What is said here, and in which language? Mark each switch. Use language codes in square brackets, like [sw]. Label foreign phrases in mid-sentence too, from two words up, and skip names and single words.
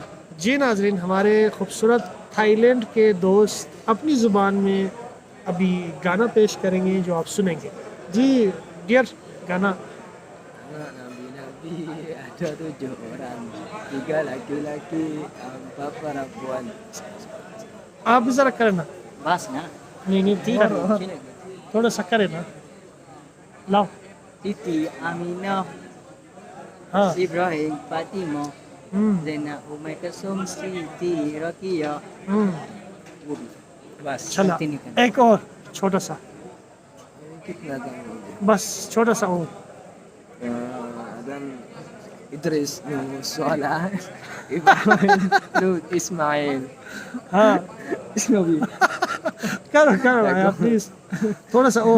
[ur] جی ناظرین، ہمارے خوبصورت تھائی لینڈ کے دوست اپنی زبان میں ابھی گانا پیش کریں گے جو آپ سنیں گے. جی ڈیئر، گانا. [id] Anak nabi-nabi ada 7 orang, 3 laki-laki, 4 perempuan. [ur] آپ بھی ذرا کریں نا. بس نا? نہیں نہیں، Sino? کر Sino? تھوڑا سا کریں نا. لاؤ. [id] Siti, Aminah, [ur] ہاں. [id] Ibrahim, Fatimah, [ur] ہوں [id] Zainab, Umay Kasum, Siti, Rakia. [ur] ہوں Bas, چلا [id] nanti kan. [ur] ایک اور چھوٹا سا، [id] Kita tahu. [ur] بس چھوٹا سا اور. [id] Dan Idris, Nuh, Salah, Ibrahim, Lut, Ismail. [ur] ہاں [id] Ismail. [ur] کرو کرو بھائی پلیز، تھوڑا سا اور.